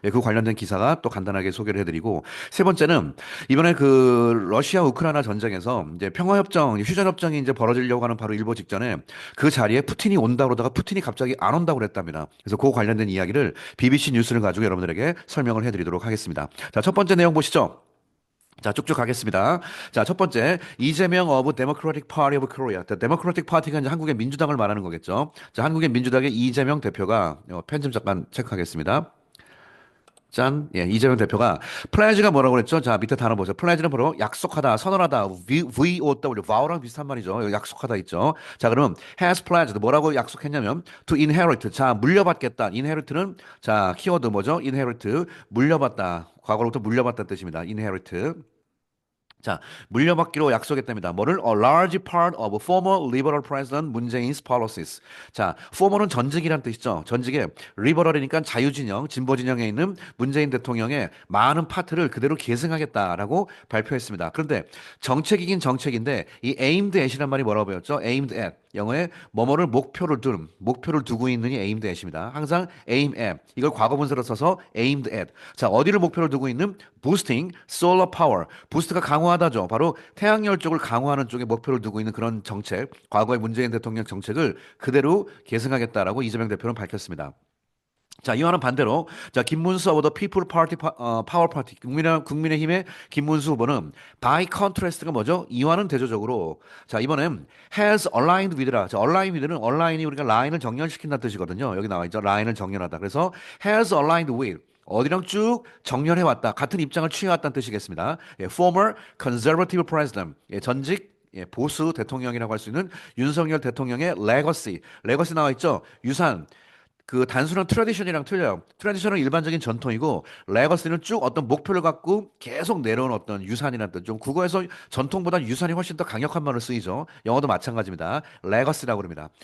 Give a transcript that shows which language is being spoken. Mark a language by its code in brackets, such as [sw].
[ko] 그 관련된 기사가 또 간단하게 소개를 해드리고 세 번째는 이번에 그 러시아 우크라이나 전쟁에서 이제 평화협정, 휴전협정이 이제 벌어지려고 하는 바로 일보 직전에 그 자리에 푸틴이 온다 그러다가 푸틴이 갑자기 안 온다고 그랬답니다. 그래서 그 관련된 이야기를 BBC 뉴스를 가지고 여러분들에게 설명을 해드리도록 하겠습니다. 자, 첫 번째 내용 보시죠. 자, 쭉쭉 가겠습니다. [en] 자, 첫 번째, 이재명 of Democratic Party of Korea. [ko] Democratic Party가 이제 한국의 민주당을 말하는 거겠죠. 자, 한국의 민주당의 이재명 대표가, 편집 잠깐 체크하겠습니다. 짠. 예, 이재명 대표가, 플래지가 뭐라고 그랬죠? 자, 밑에 단어 보세요. 플래지는 바로 약속하다, 선언하다, VOW, vow랑 비슷한 말이죠. 여기 약속하다 있죠. [en] 자, 그럼, has pledged, [ko] 뭐라고 약속했냐면, [en] to inherit. [ko] 자, 물려받겠다. inherit는, 자, 키워드 뭐죠? inherit, 물려받다. 과거로부터 물려받다는 뜻입니다. [en] inherit. [ko] 자, 물려받기로 약속했답니다. 뭐를? [en] A large part of former Liberal President 문재인's policies. [ko] 자, former는 전직이란 뜻이죠. 전직에 liberal이니까 자유진영, 진보진영에 있는 문재인 대통령의 많은 파트를 그대로 계승하겠다라고 발표했습니다. 그런데 정책이긴 정책인데 이 aimed at이란 말이 뭐라고 배웠죠? [en] aimed at. [ko] 영어에 뭐뭐를 목표를 두고 있는 이 aimed at입니다. 항상 [en] aim at. [ko] 이걸 과거분사로 써서 aimed at. 자, 어디를 목표를 두고 있는? [en] boosting solar power. [ko] 부스트가 강화하다죠. 바로 태양열 쪽을 강화하는 쪽에 목표를 두고 있는 그런 정책, 과거의 문재인 대통령 정책을 그대로 계승하겠다라고 이재명 대표는 밝혔습니다. 자, 이와는 반대로, 자, 김문수 후보 피플 파티, 파워 파티, 국민의힘의 김문수 후보는 [en] by contrast [ko] 가 뭐죠? 이와는 대조적으로, 자, 이번엔 [en] has aligned with [ko] 라. 자, align with는 align이 우리가 라인을 정렬시킨다는 뜻이거든요. 여기 나와 있죠. 라인을 정렬하다. 그래서 [en] has aligned with. [ko] 어디랑 쭉 정렬해왔다. 같은 입장을 취해왔다는 뜻이겠습니다. [en] 예, former conservative president. [ko] 예, 전직 보수 대통령이라고 할 수 있는 윤석열 대통령의 레거시. 레거시 나와 있죠? 유산. 그 단순한 트레디션이랑 틀려요. 트레디션은 일반적인 전통이고 레거시는 쭉 어떤 목표를 갖고 계속 내려온 어떤 유산이라는 뜻. 좀 국어에서 전통보다 유산이 훨씬 더 강력한 말로 쓰이죠. 영어도 마찬가지입니다. 레거시라고 그럽니다.